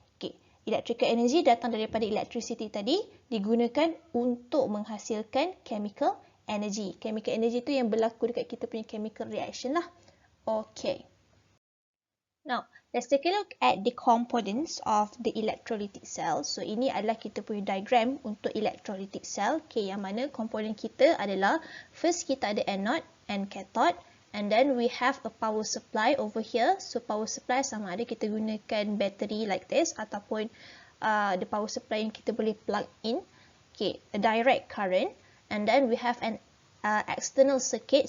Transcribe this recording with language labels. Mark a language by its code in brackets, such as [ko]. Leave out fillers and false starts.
[ms] Okay, electrical energy datang daripada electricity tadi digunakan untuk menghasilkan chemical energy. Chemical energy tu yang berlaku dekat kita punya chemical reaction lah. Okay. [en] Now, let's take a look at the components of the electrolytic cell. [ms] So, ini adalah kita punya diagram untuk electrolytic cell. Okay, yang mana komponen kita adalah, first kita ada [en] anode and cathode. And then we have a power supply over here. [ms] So, power supply sama ada kita gunakan battery [en] like this [ms] ataupun the power supply yang kita boleh plug in. [en] Okay, a direct current. And then we have an external circuit.